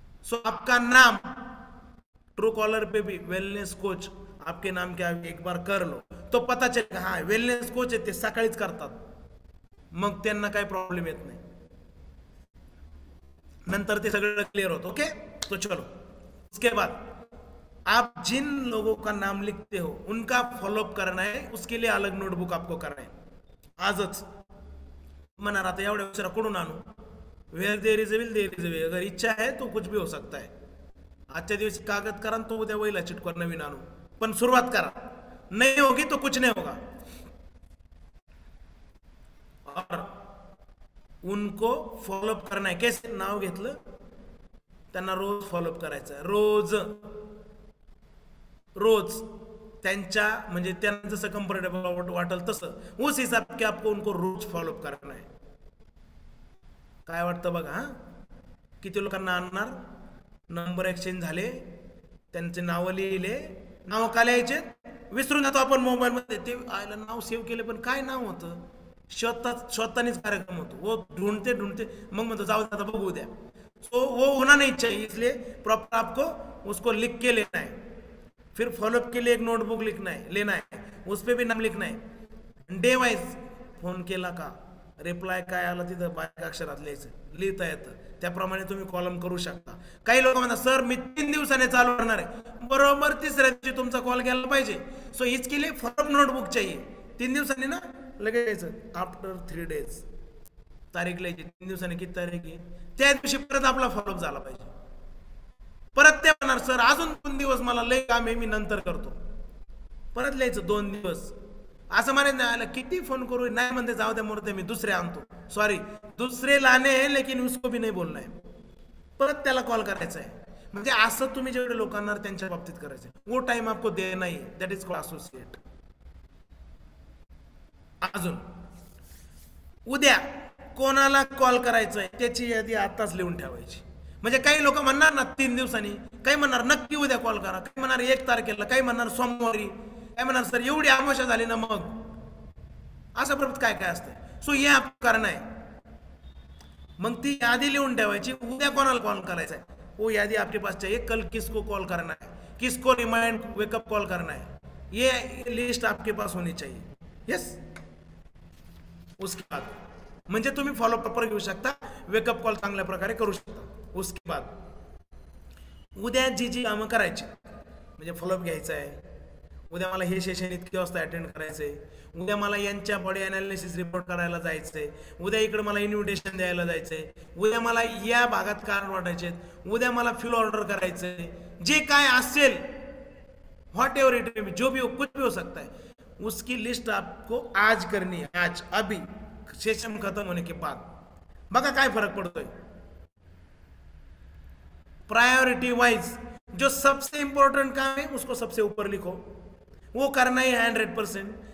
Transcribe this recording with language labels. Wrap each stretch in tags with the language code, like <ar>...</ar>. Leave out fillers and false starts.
<hi>सो आपका नाम true collar पे भी वेलनेस कोच, आपके नाम क्या, एक बार कर लो तो पता चलेगा,</hi> <mr>हा वेलनेस कोच आहे, ते सकाळीच करतात, मग त्यांना काही प्रॉब्लेम येत नाही, नंतर ते सगळं क्लियर होतं.</mr> <hi>ओके, तो चलो. उसके बाद आप जिन लोगों का नाम लिखते हो उनका फॉलोअप करना है, उसके लिए अलग नोटबुक आपको करना है</hi> <mr>आजच. म्हणणार आता एवढ्या उशिरा कुठून आणू,</mr> <en>where there is a will there is a way,</en> <hi>अगर इच्छा है तो कुछ भी हो सकता है.</hi> <mr>आजच्या दिवशी कागद करा, तो उद्या वहीला चिटकवा, नवीन आणू, पण सुरुवात करा.</mr> <hi>नहीं होगी तो कुछ नहीं होगा. और उनको फॉलोअप करना है.</hi> <mr>कैसे, नाव घेतलं, त्यांना रोज फॉलोअप करायचं, रोज रोज त्यांच्या, म्हणजे त्यांना जसं कम्फर्टेबल वाटेल तसं,</mr> <hi>उस हिसाब के आपको उनको रोज फॉलोअप करना है.</hi> <mr>काय वाटतं बघा, हा किती लोकांना आणणार, नंबर एक्सचेंज झाले, त्यांचे नाव लिहिले, नाव का लिहायचे, विसरून जातो आपण मोबाईल मध्ये, ते आयला नाव सेव्ह केले पण काय नाव होतं, स्वतःनीच कार्यक्रम होतो,</mr> <hi>वो ढूंढते</hi> <mr>मग म्हणतो जाऊ आता बघू द्या.</mr> <hi>सो वो होना नहीं चाहिए, इसलिए प्रॉपर आपको उसको लिख के लेना है. फिर फॉलोअप के लिए एक नोटबुक लेना है, उस पर भी नाम लिखना है.</hi> <mr>डे वाइज फोन केला का, रिप्लाय काय आला तिथं बारीक अक्षरात लिहिता येतं, त्याप्रमाणे तुम्ही कॉलम करू शकता. काही लोक म्हणतात सर मी 3 दिवसाने चालू करणार आहे, बरोबर तिसऱ्या दिवशी तुमचा कॉल गेला पाहिजे.</mr> <hi>सो इसके लिए फॉलोअप नोटबुक चाहिए.</hi> <mr>3 दिवसांनी ना लगेच यायचं, आफ्टर 3 days तारीख लिहायची, 3 दिवसांनी किती तारीख आहे, त्या दिवशी परत आपला फॉलोअप झाला पाहिजे. परत ते म्हणणार सर अजून 2 दिवस मला लय काम आहे, मी नंतर करतो, परत लिहायचं 2 दिवस. असं म्हणायचं किती फोन करू, नाही म्हणते जाऊ द्या मोरते मी दुसरे आणतो, सॉरी</mr> <hi>दुसरे लाने हैं लेकिन उसको भी नहीं बोलना है,</hi> <mr>परत त्याला कॉल करायचा आहे. म्हणजे असं तुम्ही जेवढे लोकांना त्यांच्या बाबतीत करायचं,</mr> <hi>वो टाइम आपको देना ही,</hi> <en>That is called associate.</en> <mr>अजून उद्या कोणाला कॉल करायचंय त्याची यादी आताच लिहून ठेवायची. म्हणजे काही लोक म्हणणार ना 3 दिवसांनी, काही म्हणणार नक्की उद्या कॉल करा, काही म्हणणार 1 तारखेला, काही म्हणणार सोमवारी, काय म्हणणार सर एवढी आमोशा झाली ना, मग अशा प्रमाणे काय काय असतं. सो हे</mr> <hi>आपको करना</hi> <mr>आहे. मग ती यादी लिहून ठेवायची. उद्या कोणाला कॉल करायचा आहे</mr> <hi>वो यादी आपके पास चाहिए. कल किसको कॉल करना है, किसको रिमाइंड वेकअप कॉल करना है, ये लिस्ट आपके पास होनी चाहिए.</hi> <en>Yes.</en> <hi>उसके बाद</hi> <mr>म्हणजे तुम्ही फॉलो प्रॉपर घेऊ शकता, वेकअप कॉल चांगल्या प्रकारे करू शकता.</mr> <hi>उसके बाद</hi> <mr>उद्या जी जी कामं करायची म्हणजे फॉलोअप घ्यायचा आहे. उद्या मला हे सेशन इतके वाजता अटेंड करायचं आहे. उद्या मला यांच्या बॉडी अनालिसिस रिपोर्ट करायला जायचं आहे. उद्या इकडे मला इन्व्हिटेशन द्यायला जायचं आहे. उद्या मला या भागात कार्ड वाटायचे आहेत. उद्या मला फ्यूल ऑर्डर करायचं आहे. जे काय असेल</mr> <en>whatever it may be,</en> <hi>जो भी हो, कुछ भी हो सकता है, उसकी लिस्ट आपको आज करनी है. आज अभी सेशन खत्म होने के बाद.</hi> <mr>बघा काय फरक पडतोय.</mr> <hi>प्रायोरिटी वाइज जो सबसे इंपॉर्टेंट काम है उसको सबसे ऊपर लिखो, वो करना ही है 100%.</hi>